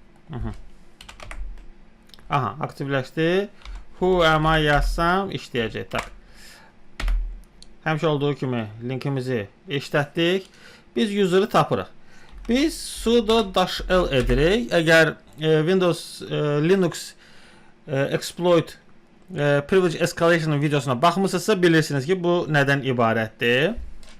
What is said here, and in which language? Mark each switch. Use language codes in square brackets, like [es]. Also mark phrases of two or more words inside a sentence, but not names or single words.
[az] Aha, aktivləşdi. [en] Who am I [az] yazsam işləyəcək. Tak. Həmişə olduğu kimi linkimizi işlətdik. Biz user'ı tapırıq. Biz sudo -l edirik. Əgər Windows Linux [en] exploit privilege escalation [az] videosuna baxmısınızsa bilirsiniz ki, bu nədən ibarətdir.